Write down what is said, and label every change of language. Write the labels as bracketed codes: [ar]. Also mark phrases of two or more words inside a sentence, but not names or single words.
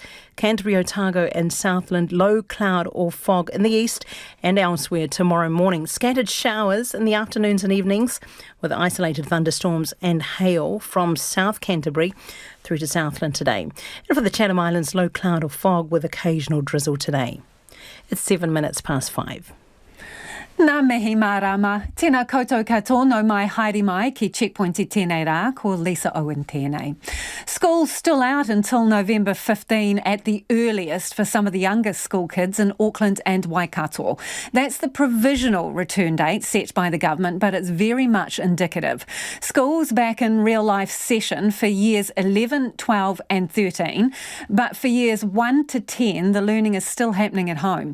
[en] Canterbury, Otago and Southland, low cloud or fog in the east and elsewhere tomorrow morning. Scattered showers in the afternoons and evenings with isolated thunderstorms and hail from South Canterbury through to Southland today. And for the Chatham Islands, low cloud or fog with occasional drizzle today. It's 5:07. [mi] Nā mihi mārama, tēnā koutou katoa no mai haere mai ki Checkpoint I tēnei rā, ko Lisa Owen tēnei. [en] School's still out until November 15 at the earliest for some of the youngest school kids in Auckland and Waikato. That's the provisional return date set by the government, but it's very much indicative. School's back in real-life session for years 11, 12 and 13, but for years 1 to 10, the learning is still happening at home.